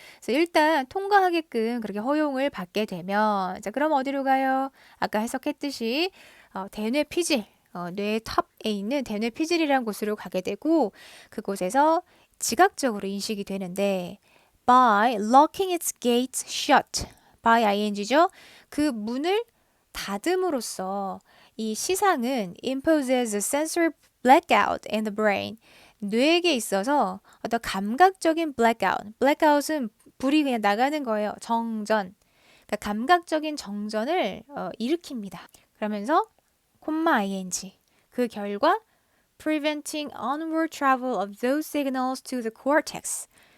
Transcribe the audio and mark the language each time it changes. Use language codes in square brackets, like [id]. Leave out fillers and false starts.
[ko] 그래서 일단 통과하게끔 그렇게 허용을 받게 되면 자, 그럼 어디로 가요? 아까 해석했듯이 대뇌 피질, 뇌의 탑에 있는 대뇌 피질이라는 곳으로 가게 되고 그곳에서 지각적으로 인식이 되는데 [en] by locking its gates shut, [ko] by ing죠. 그 문을 닫음으로써 이 시상은 [en] imposes a sensory blackout in the brain. [ko] 뇌에게 있어서 어떤 감각적인 blackout. blackout은 불이 그냥 나가는 거예요. 정전. 그러니까 감각적인 정전을 일으킵니다. [en] 그러면서 ing. [ko] 그 결과 [en] preventing onward travel of those signals to the cortex.